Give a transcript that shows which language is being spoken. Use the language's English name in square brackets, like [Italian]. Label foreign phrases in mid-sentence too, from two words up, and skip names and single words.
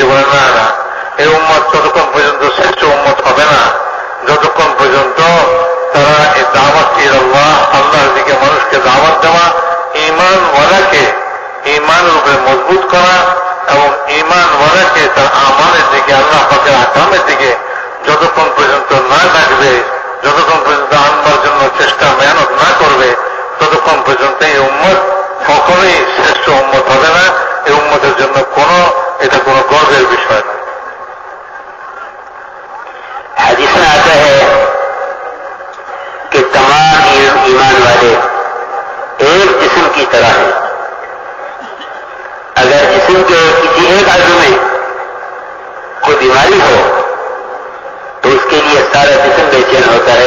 [Bangla] বলে না না, এই উম্মত ততক্ষণ পর্যন্ত শ্রেষ্ঠ উম্মত হবে না যতক্ষণ পর্যন্ত তারা এই [Arabic] دعوة إلى الله, [Bangla] আল্লাহর দিকে মানুষকে দাওয়াত দেওয়া, ঈমান ওয়ালাকে ঈমানের উপরে মজবুত করা এবং ঈমান ওয়ালাকে তার আমানের দিকে, আল্লাহ পাকের আহকামের দিকে যতক্ষণ পর্যন্ত না ডাকবে, যতক্ষণ পর্যন্ত আনবার জন্য চেষ্টা মেহনত না করবে, ততক্ষণ পর্যন্ত এই উম্মত কখনোই শ্রেষ্ঠ উম্মত হবে না। এই উম্মতের জন্য এটা কোনো গর্বের বিষয় না। [Urdu] حدیث میں آتا ہے کہ تمام ایمان والے ایک جسم کی طرح ہیں. اگر جسم کے کسی ایک عضو میں کوئی بیماری ہو تو اس کے لیے سارا جسم بے چین ہوتا ہے.